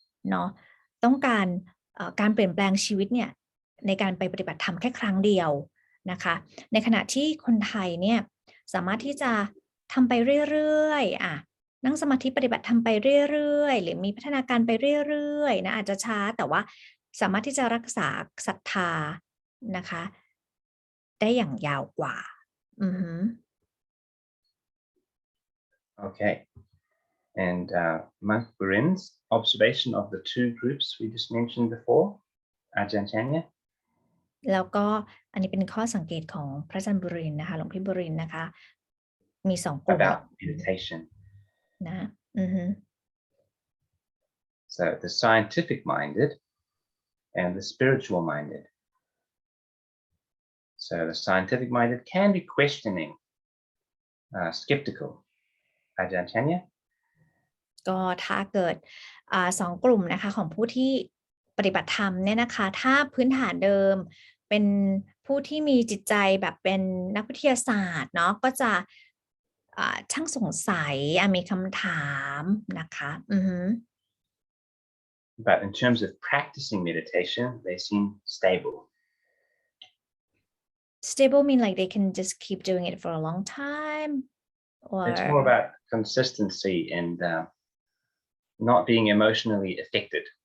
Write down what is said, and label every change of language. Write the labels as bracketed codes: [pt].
[th] เนาะต้องการการเปลี่ยนแปลงชีวิตเนี่ยในการไปปฏิบัติธรรมแค่ครั้งเดียวนะคะในขณะที่คนไทยเนี่ยสามารถที่จะทำไปเรื่อยๆนั่งสมาธิปฏิบัติธรรมไปเรื่อยๆหรือมีพัฒนาการไปเรื่อยๆนะอาจจะช้าแต่ว่าสามารถที่จะรักษาศรัทธานะคะได้อย่างยาวกว่า [en] Okay. And Monk Burin's observation of the two groups we just mentioned before, Aj.Andre? [th] แล้วก็อันนี้เป็นข้อสังเกตของพระอาจารย์บุรินทร์นะคะหลวงพี่บุรินทร์นะคะมี2กลุ่ม [en] about meditation. [th] นะ [en] So the scientific minded and the spiritual minded. So the scientific minded can be questioning, skeptical. Aj.Andre? [th] ก็ถ้าเกิด2กลุ่มนะคะของผู้ที่ปฏิบัติธรรมเนี่ยนะคะถ้าพื้นฐานเดิมเป็นผู้ที่มีจิตใจแบบเป็นนักวิทยาศาสตร์เนาะก็จะช่างสงสัยมีคำถามนะคะ [en] But in terms of practicing meditation, they seem stable. Stable mean like they can just keep doing it for a long time? Or it's more about consistency and not being emotionally affected.